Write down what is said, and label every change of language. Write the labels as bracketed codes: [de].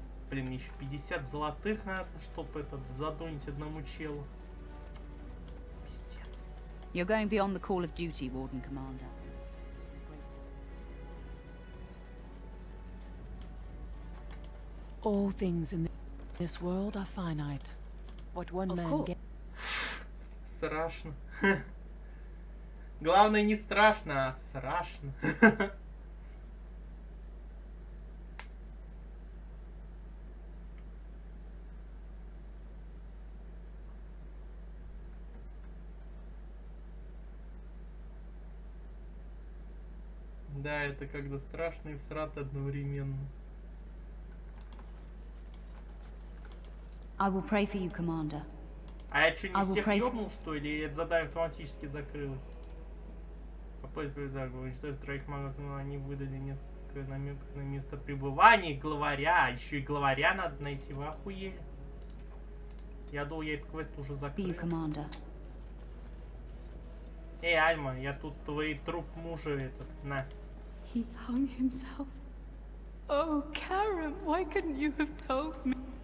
[ru] Блин, мне еще 50 золотых надо, чтобы этот задонить одному челу. Пиздец. [en] You're going beyond the call of duty, Warden Commander. All things in this world are finite. What one man gets. [ru] Страшно. Главное не страшно, а страшно. Да, это когда страшно и всрато одновременно. [en] I will pray for you, Commander. [ru] А я что, не всех ёбнул, что ли? Или это задание автоматически закрылось? Попасть в уничтожить троих магов, они выдали несколько намеков на место пребывания главаря. Еще и главаря надо найти, вы охуели? Я думал, я этот квест уже закрыл. Эй, Альма, я тут твой труп мужа этот, на. [en] He hung himself. Oh, Karen, why couldn't you have told me?